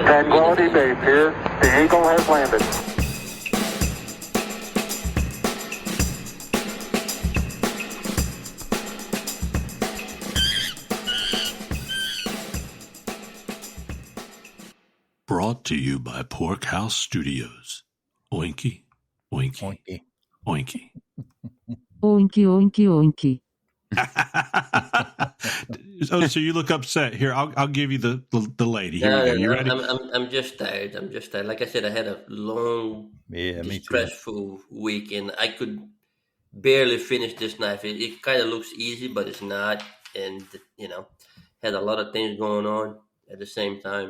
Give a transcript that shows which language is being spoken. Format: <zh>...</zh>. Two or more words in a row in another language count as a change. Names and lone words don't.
<en>Tranquility Base here. The Eagle has landed. Brought to you by Porkhouse Studios. Oinky, oinky, oinky. Oinky, oinky, oinky. So you look upset. Here, I'll give you the lady. Here we go. You ready? I'm just tired. Like I said, I had a long, stressful week, and I could barely finish this knife. It kind of looks easy, but it's not. And had a lot of things going on at the same time.</en>